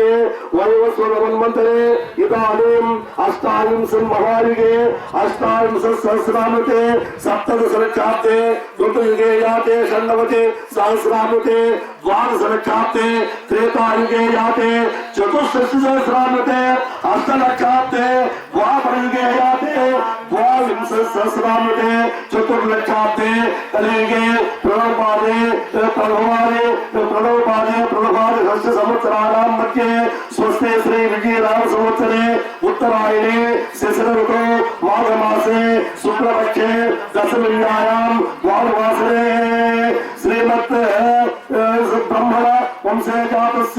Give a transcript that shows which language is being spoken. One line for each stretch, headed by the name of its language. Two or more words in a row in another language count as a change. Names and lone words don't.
Sanskrit: వైవస్వత మన్వంతరే ఇదానీం అష్టావింశన్ మహాయుగే అష్టావింశ సహస్రామృతే సప్తదశ లక్షాబ్దే ఋతుయుగే యాతే షण्णवति సహస్రామృతే ద్వాదశ లక్షాబ్దే త్రేతాయుగే యాతే చతుష్షష్టి సహస్రామృతే అష్టలక్షాబ్దే ద్వాపరయుగే యాతే ద్వావింశ సహస్రామృతే చతుర్లక్షాబ్దే కలియుగే ప్రణవపాదే षष्ठ संवत्सराणां मध्ये स्वस्ते श्री विजयराम संवत्सरे उत्तरायणे शिशिर ऋतौ माघमासे शुक्लपक्षे दशमीयायां वामवासरे श्रीमत् ब्रह्मण वंशे जातस्य